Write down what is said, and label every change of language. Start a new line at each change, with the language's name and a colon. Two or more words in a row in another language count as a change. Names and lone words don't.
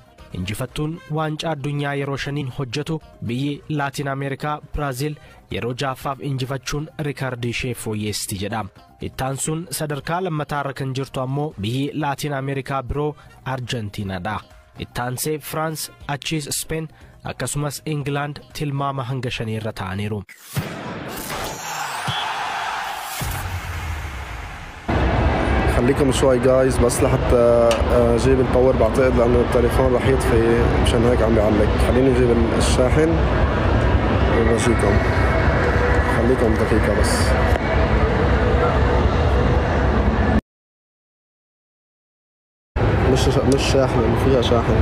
Oromo: Injifattuun waancaa addunyaa yeroo 5 hojjetu biyyi Laatiin Ameerikaa Biraazil yeroo 6ffaaf injifachuun rikaardii ishee fooyyeesti jedha. Ittaansuun sadarkaa lammataarra kan jirtu ammoo biyyi Laatiin Ameerikaa biroo Arjentiinaadha. Ittaansee Firaans, achiis Speen akkasumas Ingilaand tilmaama hanga 5 irra ta'aniiru.
Arabic: خليكم شوي جايز بس لحتى جيب الباور بعتقد لانه التليفون رح يطفي مشان هيك عم بيعلق. خليني اجيب الشاحن وبجيكم. خليكم دقيقة بس. مش شاحن فيها شاحن.